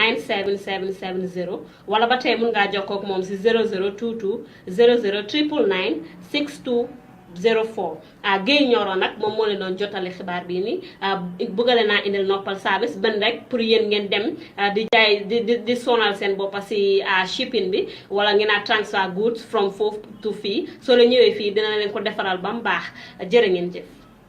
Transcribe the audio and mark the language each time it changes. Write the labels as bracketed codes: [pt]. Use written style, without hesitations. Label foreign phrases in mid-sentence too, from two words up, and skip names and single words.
[wo] 97770 wala ba tey mën ngaa jokkoo ak moom si 00 22 00 999 62 04 Gueye Nioro nag moom moo leen doon jotale xibaar bii nii bëggale naa indil noppal service benn rek pour yéen ngeen dem di jaay di sonal seen boppa si shipping bi wala ngeen a [en] transfer goods from [wo] foofu to fii soo leen ñëwee fii dina leen ko defaral ba mu baax jërë ngeen jëf